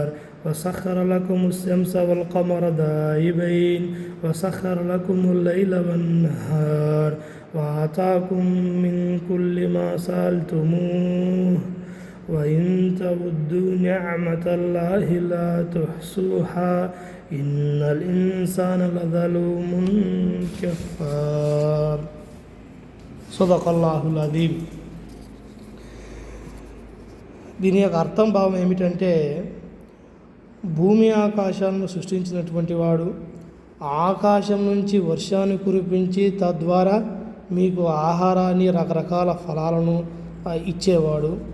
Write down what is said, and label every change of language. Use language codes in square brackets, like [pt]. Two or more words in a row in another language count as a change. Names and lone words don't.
[ar] وسخر لكم الشمس والقمر دائبين وسخر لكم الليل والنهار وآتاكم من كل ما سألتموه وإن تعدوا نعمة الله لا تحصوها إن الإنسان لظلوم كفار صدق الله العظيم. [te] దీని యొక్క అర్థం భావం ఏమిటంటే, భూమి ఆకాశాలను సృష్టించినటువంటి వాడు ఆకాశం నుంచి వర్షాన్ని కురిపించి తద్వారా మీకు ఆహారాన్ని రకరకాల ఫలాలను ఇచ్చేవాడు.